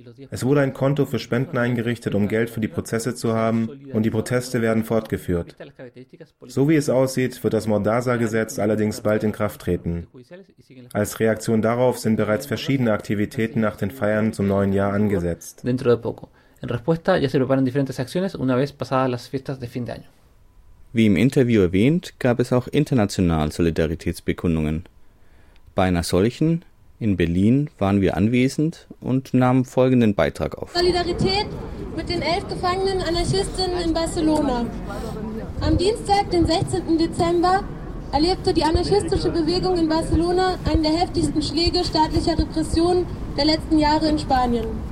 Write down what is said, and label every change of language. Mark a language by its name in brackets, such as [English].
[German] Es wurde ein Konto für Spenden eingerichtet, um Geld für die Prozesse zu haben, und die Proteste werden fortgeführt. So wie es aussieht, wird das Mordaza-Gesetz allerdings bald in Kraft treten. Als Reaktion darauf sind bereits verschiedene Aktivitäten nach den Feiern zum neuen Jahr angesetzt. [Spanish] En respuesta ya se preparan diferentes acciones una vez pasadas las fiestas de fin de año. [German] Wie im Interview erwähnt, gab es auch international Solidaritätsbekundungen. Bei einer solchen in Berlin waren wir anwesend und nahmen folgenden Beitrag auf. Solidarität mit den 11 gefangenen Anarchistinnen in Barcelona. Am Dienstag, den 16. Dezember, erlebte die anarchistische Bewegung in Barcelona einen der heftigsten Schläge staatlicher Repression der letzten Jahre in Spanien.